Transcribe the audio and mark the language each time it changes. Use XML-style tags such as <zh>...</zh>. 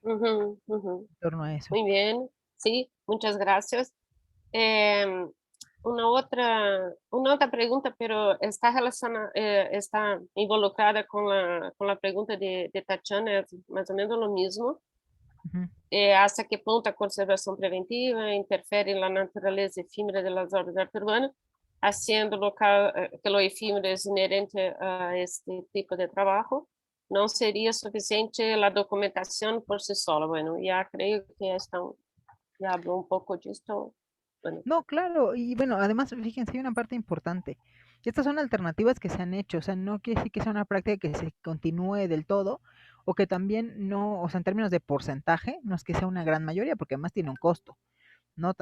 <es>Uhum, uhum. en torno a eso. Muy bien, sí, muchas gracias. Em, una otra pregunta, pero está relacionada, está involucrada con la pregunta de Tatiana, es más o menos lo mismo. Ujú.</es> <pt>Hasta que ponto a conservação preventiva interfere na natureza efímera das obras de arte urbana,</pt> <es>haciendo que lo efímero es inerente a este tipo de trabajo,</es> <pt>não seria suficiente a documentação por si sola.</pt> <es>Bueno, ya creo que ya habló un poco de esto. Bueno, No, claro, y bueno, además, fíjense, hay una parte importante. Estas son alternativas que se han hecho, o sea, no quiere decir que sea una práctica que se continúe del todo, o que también no, o sea, en términos de porcentaje, no es que sea una gran mayoría, porque además tiene un costo, ¿no?</es>